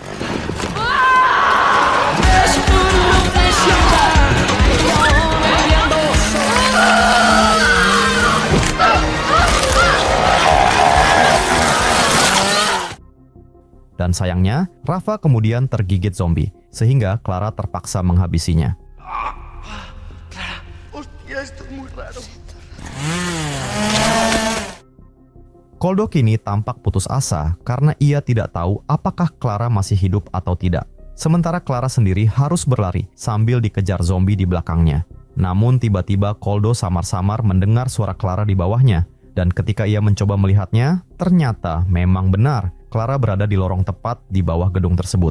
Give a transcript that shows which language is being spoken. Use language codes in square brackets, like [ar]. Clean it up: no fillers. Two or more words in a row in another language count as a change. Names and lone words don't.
[id] Dan sayangnya, Rafa kemudian tergigit zombie, sehingga Clara terpaksa menghabisinya. [es] Hostia, esto es muy raro. [id] Koldo kini tampak putus asa karena ia tidak tahu apakah Clara masih hidup atau tidak. Sementara Clara sendiri harus berlari sambil dikejar zombie di belakangnya. Namun tiba-tiba Koldo samar-samar mendengar suara Clara di bawahnya. Dan ketika ia mencoba melihatnya, ternyata memang benar Clara berada di lorong tepat di bawah gedung tersebut.